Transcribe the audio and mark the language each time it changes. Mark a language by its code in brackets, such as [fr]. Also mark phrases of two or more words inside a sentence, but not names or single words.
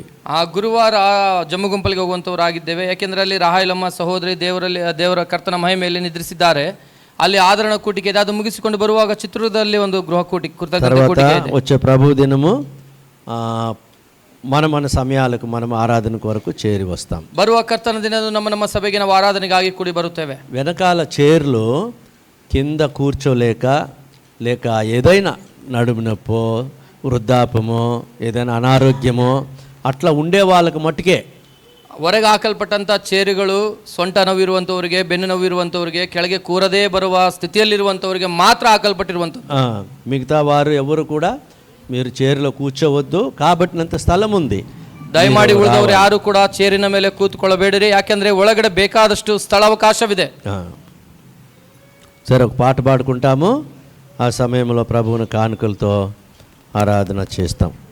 [kn] ಆ ಗುರುವಾರ ಜಮ್ಮು ಗುಂಪಲಿಗೆ ಹೋಗುವಂಥವರಾಗಿದ್ದೇವೆ, ಯಾಕೆಂದರೆ ಅಲ್ಲಿ ರಾಯಲಮ್ಮ ಸಹೋದರಿ ದೇವರ ಕರ್ತನ ಮಹಿಮೆಯಲ್ಲಿ ನಿದ್ರಿಸಿದ್ದಾರೆ. ಅಲ್ಲಿ ಆದರಣ ಕೂಟಿಕೆ ಇದೆ, ಅದು ಮುಗಿಸಿಕೊಂಡು ಬರುವಾಗ ಚಿತ್ರದಲ್ಲಿ ಒಂದು ಗೃಹ ಕೂಟಿಕೆ ಕೃತಜ್ಞತೆ ಕೂಟಿಕೆ ಇದೆ. [te] వచ్చే ప్రభు దినము మన సమయాలకు మనం ఆరాధన కొరకు చేరి వస్తాం. [kn] ಬರುವ ಕರ್ತನ ದಿನ ನಮ್ಮ ಸಭೆಗೆ ನಾವು ಆರಾಧನೆಗಾಗಿ ಕೂಡಿ ಬರುತ್ತೇವೆ. [te] వెనకాల చైర్లు కింద కూర్చోలేక లేక ఏదైనా నడుము నొప్పో వృద్ధాపమో ఏదైనా అనారోగ్యమో అట్లా ఉండే వాళ్ళకి మట్టుకే [kn] ಹೊರಗೆ ಹಾಕಲ್ಪಟ್ಟಂಥ ಚೇರುಗಳು ಸೊಂಟ ನೋವಿರುವಂಥವ್ರಿಗೆ, ಬೆನ್ನು ನೋವಿರುವಂಥವ್ರಿಗೆ, ಕೆಳಗೆ ಕೂರದೇ ಬರುವ ಸ್ಥಿತಿಯಲ್ಲಿರುವಂಥವ್ರಿಗೆ ಮಾತ್ರ ಹಾಕಲ್ಪಟ್ಟಿರುವಂಥದ್ದು. [te] మిగతా వారు ఎవరు కూడా మీరు చైర్లో కూర్చోవద్దు, కాబట్టినంత స్థలం ఉంది. [kn] ದಯಮಾಡಿ ಉಳಿದವರು ಯಾರು ಕೂಡ ಚೇರಿನ ಮೇಲೆ ಕೂತ್ಕೊಳ್ಳಬೇಡಿರಿ, ಯಾಕೆಂದ್ರೆ ಒಳಗಡೆ ಬೇಕಾದಷ್ಟು ಸ್ಥಳಾವಕಾಶವಿದೆ. [te] సరే, ఒక పాట పాడుకుంటాము, ఆ సమయంలో ప్రభువుని కానుకలతో ఆరాధన చేస్తాం.